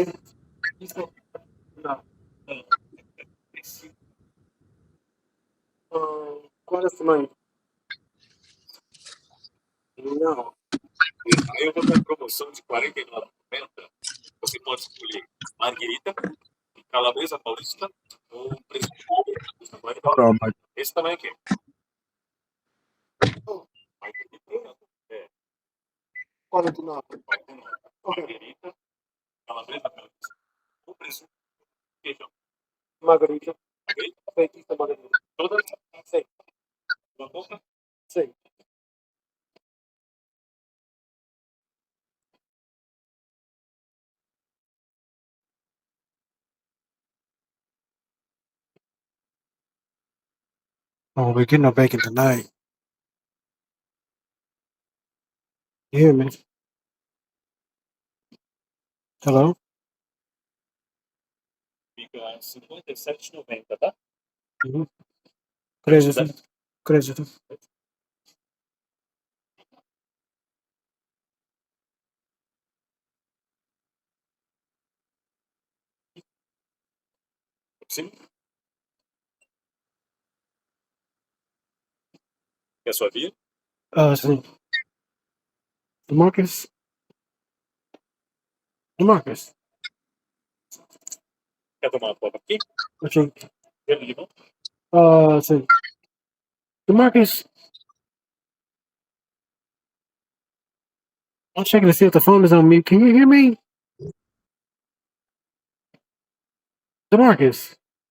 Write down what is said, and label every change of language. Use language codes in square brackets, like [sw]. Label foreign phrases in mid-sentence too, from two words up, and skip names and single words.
[es] No. ¿Cuál es tamaño? No. [pt] Aí eu vou dar promoção de R$ 49,90. Você pode escolher marguerita, calabresa paulista ou presunto. [en] Hold on, Mike. [pt] Esse também aqui. Marguerita, [es] ¿Cuál es tu nombre? [pt] marguerita, calabresa paulista ou presunto. Queijo. Margarita. Margarita? Feitista Margarita. Todas? [es] Sí. [pt] Uma pouca? [es] Sí. [en] Oh, we're getting no bacon tonight. You hear me? Hello? [pt] Fica R$ 57,90, tá? Mm-hmm. Crédito. Crédito. Sim. Quer sua via? Sim. Demarcus? Demarcus? Quer tomar uma copa aqui? Okay. Gelo de limão? Sim. Demarcus? [en] I'm checking to see if the phone is on mute. Can you hear me? Demarcus?